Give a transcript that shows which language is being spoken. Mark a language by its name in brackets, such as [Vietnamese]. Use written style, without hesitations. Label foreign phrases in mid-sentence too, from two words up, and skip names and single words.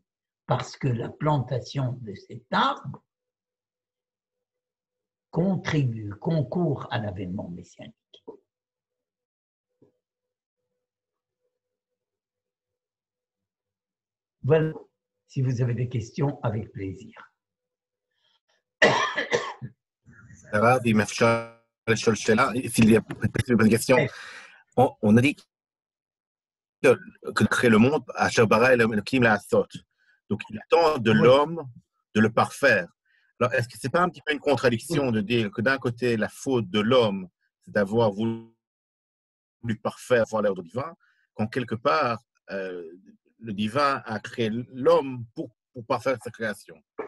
[French] Parce que la plantation de cet arbre concourt à l'avènement messianique. Voilà, si vous avez des questions, avec plaisir. [Hebrew] הרב, אם אפשר לשאול שאלה, [French] s'il y a une question, on a dit que créer le monde, [Hebrew] אשר ברא אלהים לעשות. [French] Donc, il attend de l'homme de le parfaire. Alors, est-ce que ce n'est pas un petit peu une contradiction de dire que d'un côté, la faute de l'homme, c'est d'avoir voulu parfaire, avoir l'ordre divin, quand quelque part, le divin a créé l'homme pour parfaire sa création?